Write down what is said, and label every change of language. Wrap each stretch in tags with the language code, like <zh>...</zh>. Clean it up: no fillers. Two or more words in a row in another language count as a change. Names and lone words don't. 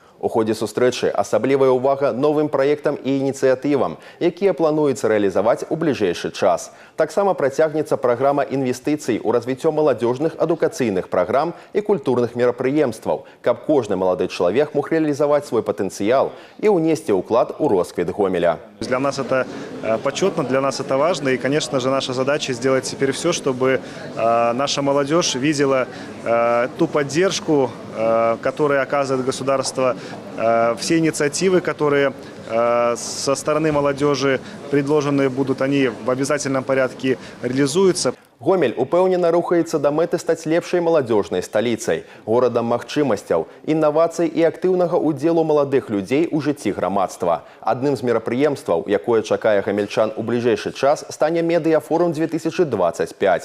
<be>У ходе сустрэчы асаблівая ўвага новым праектам і ініцыятывам, якія плануецца рэалізаваць у бліжэйшы час. Таксама працягнецца праграма інвестыцый у развіццё маладзёжных адукацыйных праграм і культурных мерапрыемстваў, каб кожны малады чалавек мог рэалізаваць свой патэнцыял і ўнесці ўклад у росквіт Гомеля.</be> <ru>Для нас это почетно, для нас это важно. И, конечно же, наша задача сделать теперь все, чтобы наша молодежь видела ту поддержку, которую оказывает государство, все инициативы, которые со стороны молодежи предложенные будут, они в обязательном порядке реализуются.</ru> <be>Гомель упэўнена рухаецца да мэты стаць лепшай маладзёжнай сталіцай, горадам магчымасцяў, інавацый і актыўнага ўдзелу маладых людзей у жыцці грамадства. Адным з мерапрыемстваў, якое чакае гамельчан у бліжэйшы час, стане медыяфорум 2025.</be>